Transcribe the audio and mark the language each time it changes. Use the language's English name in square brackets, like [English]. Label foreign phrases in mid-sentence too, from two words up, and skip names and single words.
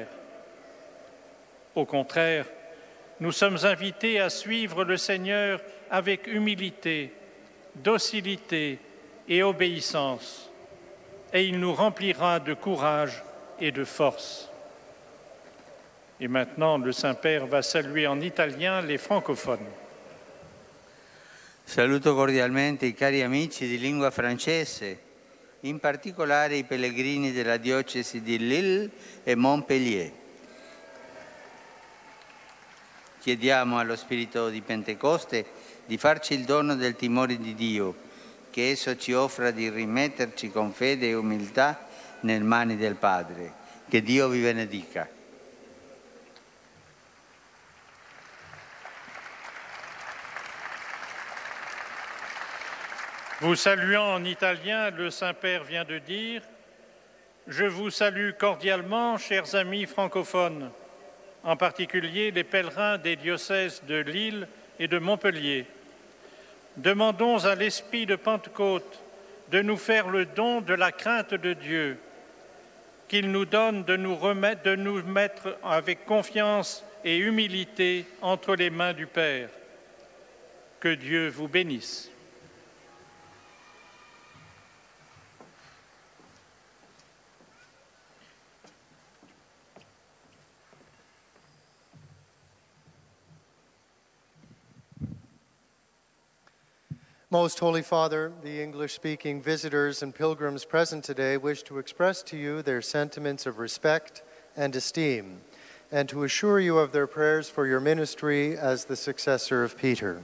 [French] Au contraire, nous sommes invités à suivre le Seigneur avec humilité, docilité et obéissance, et il nous remplira de courage et de force. Et maintenant, le Saint-Père va saluer en italien les francophones. [Italian] Saluto cordialmente i cari amici di lingua francese, in particolare i pellegrini della diocesi di Lille e Montpellier. Chiediamo allo Spirito di Pentecoste di farci il dono del timore di Dio, che esso ci offra di rimetterci con fede e umiltà nelle mani del Padre. Che Dio vi benedica. [French] Vous saluant en italien, le Saint-Père vient de dire « Je vous salue cordialement, chers amis francophones, en particulier les pèlerins des diocèses de Lille et de Montpellier. Demandons à l'Esprit de Pentecôte de nous faire le don de la crainte de Dieu, qu'il nous donne de nous mettre avec confiance et humilité entre les mains du Père. Que Dieu vous bénisse. » [English] Most Holy Father, the English-speaking visitors and pilgrims present today wish to express to you their sentiments of respect and esteem, and to assure you of their prayers for your ministry as the successor of Peter.